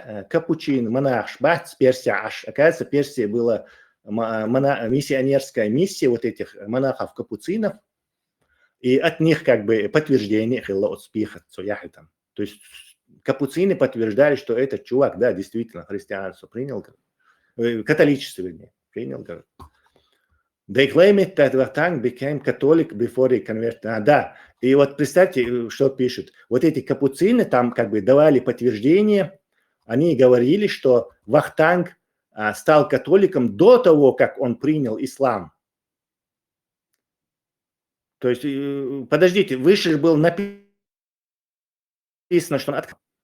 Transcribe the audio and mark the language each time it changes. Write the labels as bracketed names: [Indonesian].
[Russian] Капучин, монах, шбац, Персия аж. Оказывается, Персия была миссионерская миссия вот этих монахов-капуцинов. И от них как бы подтверждение, то есть капуцины подтверждали, что этот чувак, да, действительно христианство принял, католичество, вернее, принял. [English] They claim it that Вахтанг became Catholic before he converted. [Russian] Да, и вот представьте, что пишут. Вот эти капуцины там как бы давали подтверждение, они говорили, что Вахтанг стал католиком до того, как он принял ислам. То есть, подождите, выше был написано, что он открыл.